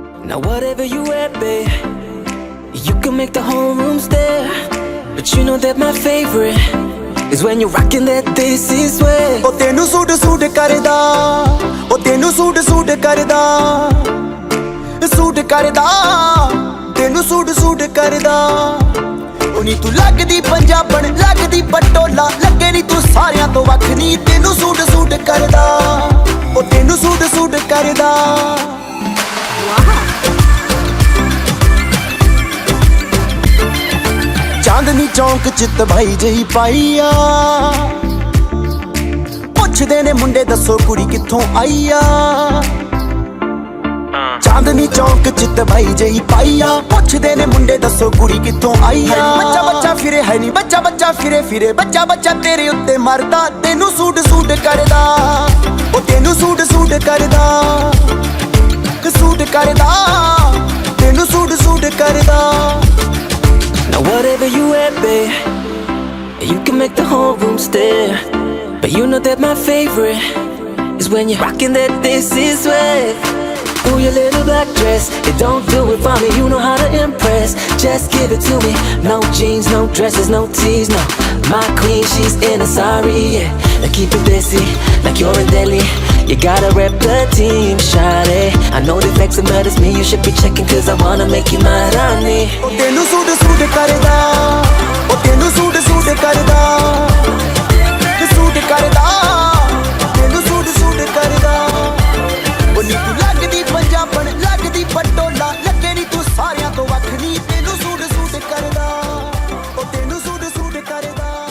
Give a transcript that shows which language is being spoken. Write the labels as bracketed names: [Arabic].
[English] Now whatever you at, babe, you can make the whole room stare. But you know that my favorite is when you're rocking that this is where. [Punjabi] ਉਹ ਤੈਨੂੰ suit suit ਕਰਦਾ, ਉਹ ਤੈਨੂੰ suit suit ਕਰਦਾ, suit ਕਰਦਾ, ਤੈਨੂੰ suit suit ਕਰਦਾ। ਉਹ ਨੀ ਤੂੰ ਲੱਗਦੀ ਪੰਜਾਬਣ, ਲੱਗਦੀ ਪਟੋਲਾ, ਲੱਗੇ ਨੀ ਤੂੰ ਸਾਰਿਆਂ ਤੋਂ ਵੱਖ ਨੀ, ਤੈਨੂੰ ਸੂਟ ਸੂਟ ਕਰਦਾ, ਉਹ ਤੈਨੂੰ ਸੂਟ ਸੂਟ ਕਰਦਾ। ਚਾਂਦਨੀ ਚੌਂਕ ਚ ਤਬਾਈ ਜਹੀ ਪਾਈ ਆ, ਪੁੱਛਦੇ ਨੇ ਮੁੰਡੇ ਦੱਸੋ ਕੁੜੀ ਕਿੱਥੋਂ ਆਈ ਆ। ਚਾਂਦਨੀ ਚੌਂਕ ਚ ਤਬਾਈ ਜਹੀ ਪਾਈ ਆ, ਪੁੱਛਦੇ ਨੇ ਮੁੰਡੇ ਦੱਸੋ ਕੁੜੀ ਕਿੱਥੋਂ ਆਈ ਆ। ਬੱਚਾ ਬੱਚਾ ਫਿਰੇ ਹੈ ਨੀ, ਬੱਚਾ ਬੱਚਾ ਫਿਰੇ ਫਿਰੇ, ਬੱਚਾ ਬੱਚਾ ਤੇਰੇ ਉੱਤੇ ਮਰਦਾ, ਤੈਨੂੰ ਸੂਟ ਸੂਟ ਕਰਦਾ, ਉਹ ਤੈਨੂੰ ਸੂਟ ਸੂਟ ਕਰਦਾ, ਸੂਟ ਕਰਦਾ, ਤੈਨੂੰ ਸੂਟ ਸੂਟ ਕਰਦਾ। [English] Now whatever you at, babe, you can make the whole room stare. But you know that my favorite is when you're rocking that this is where. Ooh, your little black dress, it don't do it for me, you know how to impress. Just give it to me, no jeans, no dresses, no tees, no. My queen, she's in a sari, yeah. Now keep it busy, like you're in Delhi. You gotta rep the team, shawty. I know the facts and matters me, you should be checking, cause I wanna make you my Rani. [Punjabi] ਉਹ ਤੈਨੂੰ suit suit ਕਰਦਾ, ਉਹ ਤੈਨੂੰ suit suit ਕਰਦਾ, suit ਕਰਦਾ, ਤੈਨੂੰ suit suit ਕਰਦਾ। ਉਹ ਨੀ ਤੂੰ ਲੱਗਦੀ ਪੰਜਾਬਣ, ਲੱਗਦੀ ਪਟੋਲਾ, ਲੱਗੇ ਨੀ ਤੂੰ ਸਾਰਿਆਂ ਤੋਂ ਵੱਖ ਨੀ, ਤੈਨੂੰ ਸੂਟ ਸੂਟ ਕਰਦਾ, ਉਹ ਤੈਨੂੰ ਸੂਟ ਸੂਟ ਕਰਦਾ।